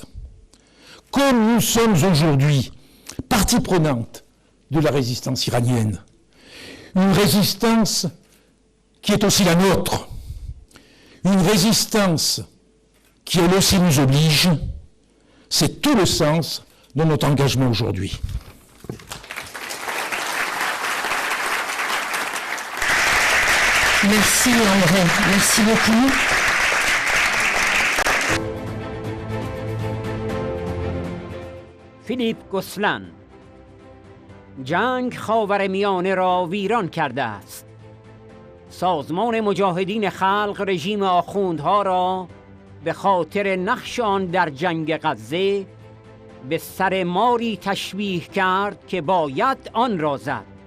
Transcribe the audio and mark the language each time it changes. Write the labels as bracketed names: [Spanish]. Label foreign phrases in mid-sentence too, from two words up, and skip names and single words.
[French] Comme nous sommes aujourd'hui partie prenante de la résistance iranienne, une résistance qui est aussi la nôtre, une résistance qui elle aussi nous oblige, c'est tout le sens de notre engagement aujourd'hui. Merci André, merci beaucoup. [Persian] فیلیپ گوسلن جنگ خاورمیانه را ویران کرده است. سازمان مجاهدین خلق رژیم آخوندها را به خاطر نقش آن در جنگ غزه به سر ماری تشبیه کرد که باید آن را زد.